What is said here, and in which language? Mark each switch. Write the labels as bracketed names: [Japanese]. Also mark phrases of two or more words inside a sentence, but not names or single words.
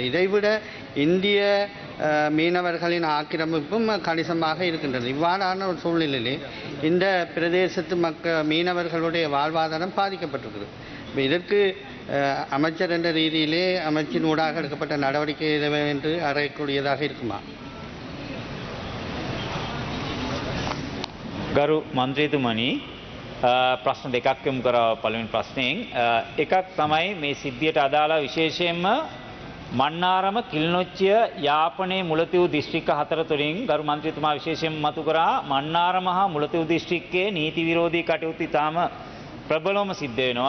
[Tamil] இதைவிட இந்திய மீனவர்களின் ஆக்கிரமிப்பும் கணிசமாக இருக்கின்றது. இவ்வாறான ஒரு சூழ்நிலையிலே இந்த பிரதேசத்து மீனவர்களுடைய வாழ்வாதாரம் பாதிக்கப்பட்டிருக்கிறது. இதற்கு அமைச்சர் என்ற ரீதியிலே அமைச்சின் ஊடாக எடுக்கப்பட்ட நடவடிக்கை என்று அறையக்கூடியதாக இருக்குமா? [Sinhala] ගරු මන්ත්‍රීතුමනි, ප්‍රශ්න දෙකක් යොමු කරා. පළවෙනි ප්‍රශ්නයෙන් එකක් තමයි මේ සිද්ධියට අදාළ විශේෂයෙන්ම මන්නාරම කිල්නොච්චිය යාපනයේ මුලතිව් දිස්ත්‍රික්ක 4 තුලින් ගරු මන්ත්‍රීතුමා විශේෂයෙන් මතු කරා මන්නාරම හා මුලතිව් දිස්ත්‍රික්කයේ නීති විරෝධී කටයුතු ඉතාම ප්‍රබලවම සිද්ධ වෙනවා.